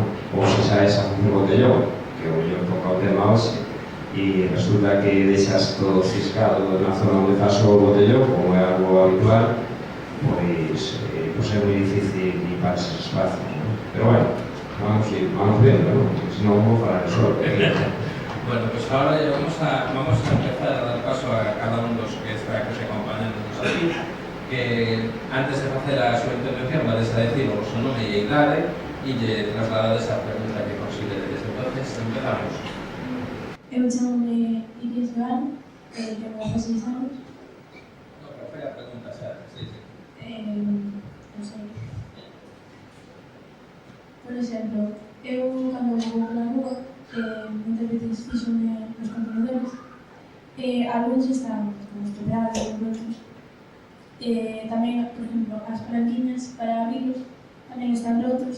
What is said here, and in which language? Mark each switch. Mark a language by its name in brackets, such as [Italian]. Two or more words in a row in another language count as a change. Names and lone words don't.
[Galician] Ou se sabes a función botellón, que o mellor toca o tema hoxe, e resulta que deixas todo ciscado na zona onde faz o botellón, como é algo habitual, pois é moi difícil limpar esos espacios, non? Pero bueno, vamos vendo, non? Se non vou falar solo. [Spanish] Bueno, pues ahora ya vamos a empezar a dar paso a cada uno de los que está aquí acompañándonos aquí, que antes de hacer a su intervención vais a decir o su nombre y idade y lle trasladar esa pregunta que considere. Desde entonces empezamos. [Galician] Eu chamo-me Iris Joan, tengo 16 anos. [Spanish] No, pero fue la pregunta, ¿sabes? Sí. [Galician] Non sei. Por exemplo, eu cando vou pola rúa, moitas veces fixome nos contenedores, algúns están estropeados ou rotos. Tamén, por exemplo, as palanquiñas para abrilos tamén están rotos.